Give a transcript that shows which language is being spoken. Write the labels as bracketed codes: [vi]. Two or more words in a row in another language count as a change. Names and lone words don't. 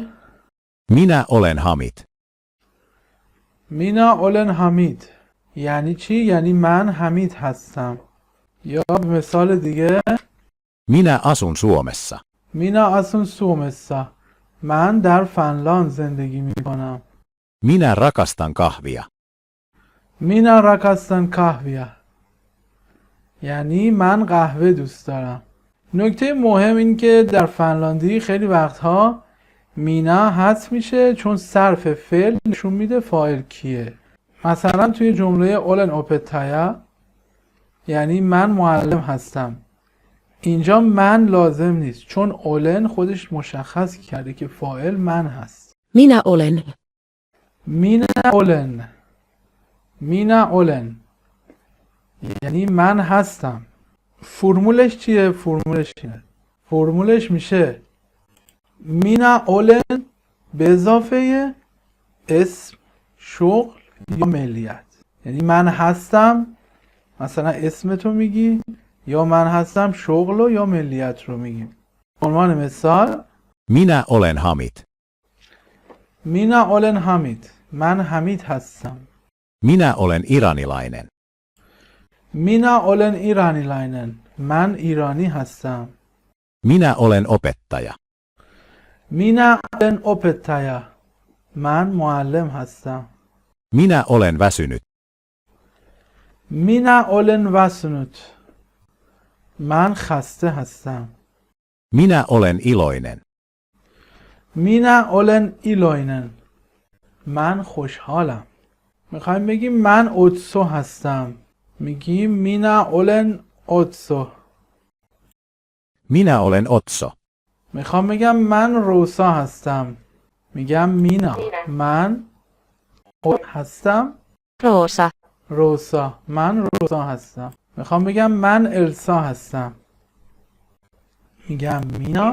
[fi] Minä olen Hamid. Minä olen [fa] حمید یعنی چی؟ یعنی من حمید هستم. یا به مثال دیگه [fi] Minä asun Suomessa. Minä asun Suomessa [fa] من در فنلاند زندگی میکنم. [fi] Minä rakastan kahvia. Minä rakastan [fa] قهوه یعنی من قهوه دوست دارم. نکته مهم این که در فنلاندی خیلی وقتها مینا حذف میشه چون صرف فعل نشون میده فاعل کیه. مثلا توی جمله [fi] olen opettaja [fa] یعنی من معلم هستم، اینجا من لازم نیست چون اولن خودش مشخص کرده که فاعل من هست. [fi] Minä olen. Minä olen, minä olen [fa] یعنی من هستم. فرمولش چیه؟ فرمولش میشه [fi] Minä olen [fa] به اضافه اسم، شغل یا ملیت. یعنی من هستم مثلا اسمتو میگی، یا من هستم شغل و یا ملیت رو میگیم. عنوان مثال [fi] Minä olen Hamid. Minä olen [fa] حمید من حمید هستم. [fi] Minä olen iranilainen. Minä olen iranilainen [fa] من ایرانی هستم. [fi] Minä olen opettaja. Minä olen opettaja [fa] من معلم هستم. [fi] Minä olen väsynyt. Minä olen väsynyt [fa] من خسته هستم. [fi] Minä olen iloinen. Minä olen iloinen [fa] من خوشحالم. میخوایم بگیم من اوتسو هستم، میگیم [fi] Minä olen Otso. Minä olen Otso. [fa] میخوام بگم من روسا هستم، میگم مینا. من هستم Roosa. روسا، من روسا هستم. میخوام بگم من السا هستم، میگم مینا.